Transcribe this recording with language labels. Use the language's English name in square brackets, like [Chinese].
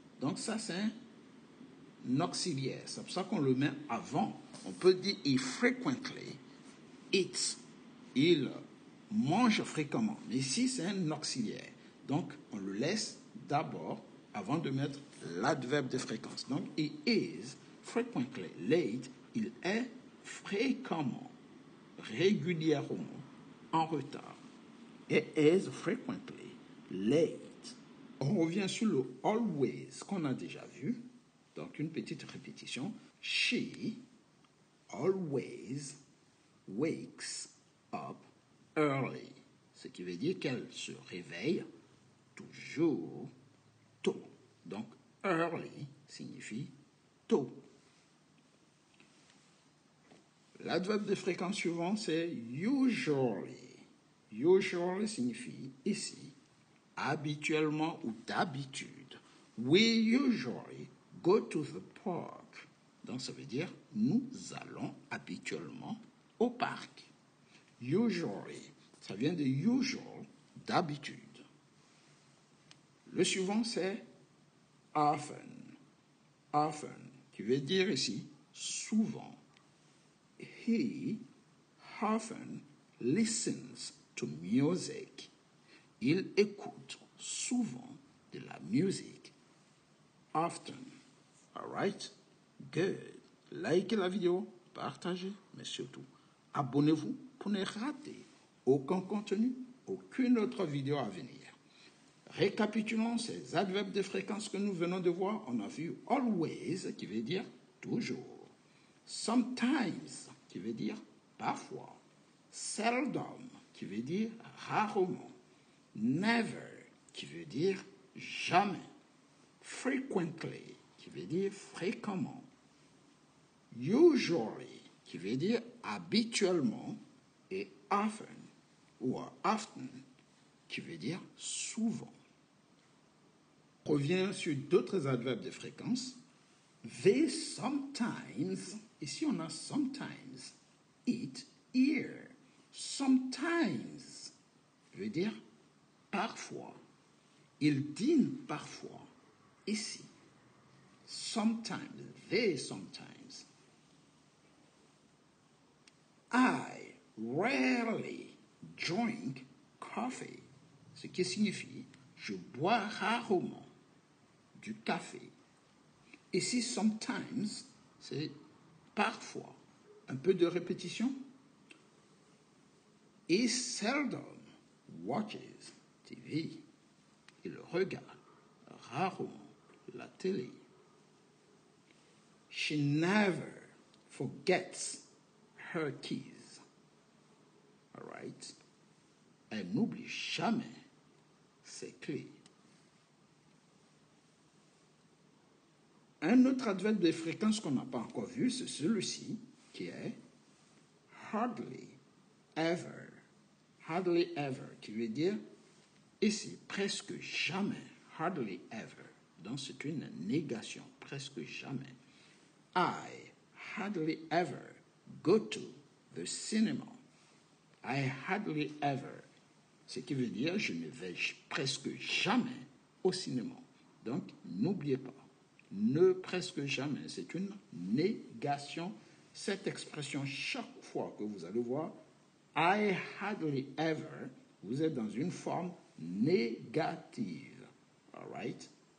[French] Donc, ça, c'est un auxiliaire. C'est pour ça qu'on le met avant. On peut dire [English] if frequently, eats. [French] Il mange fréquemment. Mais ici, c'est un auxiliaire. Donc, on le laisse d'abord avant de mettre l'adverbe de fréquence. [English] Donc, he is frequently late. [French] Il est fréquemment, régulièrement en retard. [English] He is frequently late. [French] On revient sur le always qu'on a déjà vu. Donc, une petite répétition. [English] She always wakes up early. [French] Ce qui veut dire qu'elle se réveille toujours tôt. Donc, early signifie tôt. L'adverbe de fréquence suivant, c'est usually. Usually signifie ici habituellement ou d'habitude. [English] We usually go to the park. [French] Donc, ça veut dire nous allons habituellement au parc. Usually, ça vient de usual, d'habitude. Le suivant, c'est often. Often, qui veut dire ici souvent. [English] He often listens to music. [French] Il écoute souvent de la musique. [English] Often. All right? Good. [French] Likez la vidéo, partagez, mais surtout, abonnez-vous pour ne rater aucun contenu, aucune autre vidéo à venir. Récapitulons ces adverbes de fréquence que nous venons de voir. On a vu always, qui veut dire toujours. Sometimes, qui veut dire parfois. Seldom, qui veut dire rarement. Never, qui veut dire jamais. Frequently, qui veut dire fréquemment. Usually, qui veut dire habituellement. Et often, ou often, qui veut dire souvent. On revient sur d'autres adverbes de fréquence. [English] They sometimes, [French] ici on a [English] sometimes, eat here. [French] Sometimes veut dire parfois. Ils dînent parfois. Ici. [English] Sometimes, they sometimes. I rarely drink coffee. [French] Ce qui signifie je bois rarement du café. Ici, sometimes, c'est parfois. Un peu de répétition. [English] He seldom watches TV. [French] Il regarde rarement la télé. [English] She never forgets her keys. All right? [French] Elle n'oublie jamais ses clés. Un autre adverbe de fréquence qu'on n'a pas encore vu, c'est celui-ci, qui est hardly ever. Hardly ever, qui veut dire ici, presque jamais. Hardly ever. Donc c'est une négation, presque jamais. [English] I hardly ever go to the cinema. I hardly ever. [French] Ce qui veut dire je ne vais presque jamais au cinéma. Donc n'oubliez pas. Ne presque jamais, c'est une négation. Cette expression, chaque fois que vous allez voir, I hardly ever, vous êtes dans une forme négative. [English] All right?